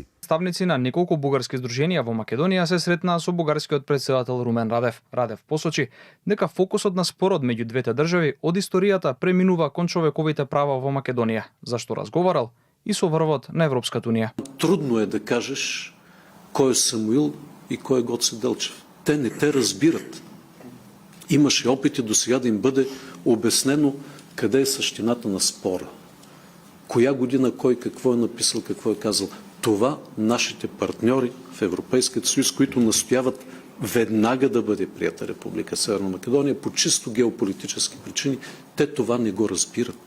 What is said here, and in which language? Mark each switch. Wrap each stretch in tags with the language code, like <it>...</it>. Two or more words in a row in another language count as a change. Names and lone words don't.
<mk>Представници на неколку бугарски здруженија во Македонија се сретнаа со бугарскиот председател Румен Радев. Радев посочи дека фокусот на спорот меѓу двете држави од историјата преминува кон човековите права во Македонија, зашто разговарал и со врвот на Европската унија. Трудно е да кажеш кој е Самуил и кој е Гоце Делчев.</mk> <bg>Те не те разбират. Имаше опити до сега да им бъде обяснено къде е същината на спора. Коя година кой какво е написал, какво е казал. Това нашите партньори в Европейския съюз, които настояват веднага да бъде прията Република Северна Македония по чисто геополитически причини, те това не го разбират.</bg>